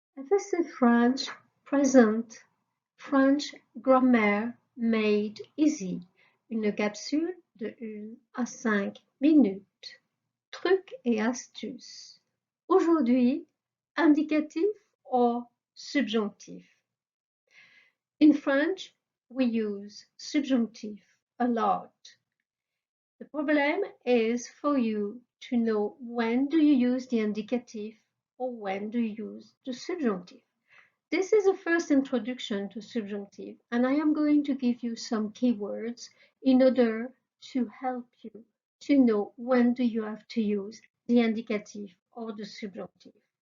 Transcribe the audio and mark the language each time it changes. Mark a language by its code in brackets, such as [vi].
[en] This is French present, French grammaire made easy. [fr] Une capsule de 1 à 5 minutes. Trucs et astuces. Aujourd'hui, indicatif or subjonctif. [en] In French, we use subjunctive a lot. The problem is for you to know when do you use the indicative or when do you use the subjunctive. This is a first introduction to subjunctive, and I am going to give you some keywords in order to help you to know when do you have to use the indicative or the subjunctive.